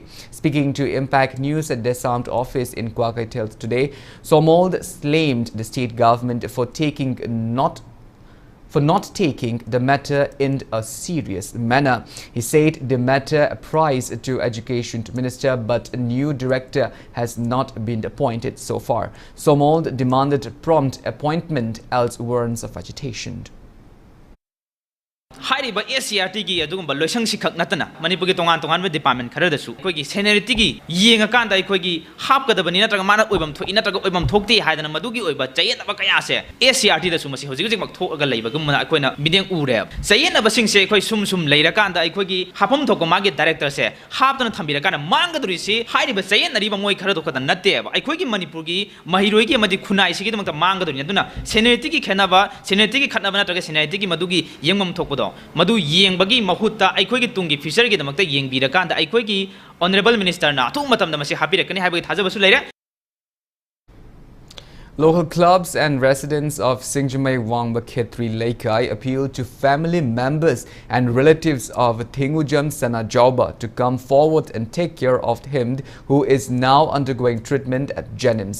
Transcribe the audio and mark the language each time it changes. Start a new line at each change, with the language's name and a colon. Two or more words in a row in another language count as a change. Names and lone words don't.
English: Speaking to Impact News at Desam's office in Kwakaitel today, Somold blamed the state government for not taking the matter in a serious manner. He said the matter apprised to Education Minister, but a new director has not been appointed so far. Somold demanded prompt appointment, else warns of agitation.
Manipuri: হাইরিবা এসসিআরটি গী অদুগুম্বা লোইসং শিখক নতনা মণিপুর গী তোংগান ডিপার্টমেন্ট খরদসু অখোগী সিনিয়রিটি গী য়েংগাকান্দা অখোগী হাপগদবনি নত্রগা মানা ওইবম থোই নত্রগা ওইবম থোক্তি হাইদনা মদুগী ওইবা চয়েনবা কয়াসে এসসিআরটি দসু মসি হৌজিক হৌজিক মক্থোগা লেবগুমনা অখোইনা মিদেং উরে চয়েনবা সিংসে অখোই সুম লেরকান্দা অখোগী হাফম থোকো মাগে ডাইরেক্টর সে হাপতনা থম্বিরকানা মাংদুরিসি হাইরিবা চয়েনরিবা মোই খরদোখদা নত্তেবা অখোগী মণিপুর গী মহিরোইগী মদি খুনাইসিগী দমক্তা মাংদুরিনি অদুনা সিনিয়রিটি গী খনবা নত্রগা সিনিয়রিটি গী মদুগী য়েংগম থোকপদো মধু য়েংবগী মহুত্তা অখোগী তুংগী ফিউচর গী দমক্তা য়েংবিরকান্দা অখোগী
English: honourable minister
Manipuri: না অথু মতমদা মসি হাপিরকনি হাইবগী থাজবসু লেরে.
English: Local clubs and residents of Singjamai Wangba Khetri Laikai appealed to family members and relatives of Thingujam Sanajauba to come forward and take care of him, who is now undergoing treatment at Jenims.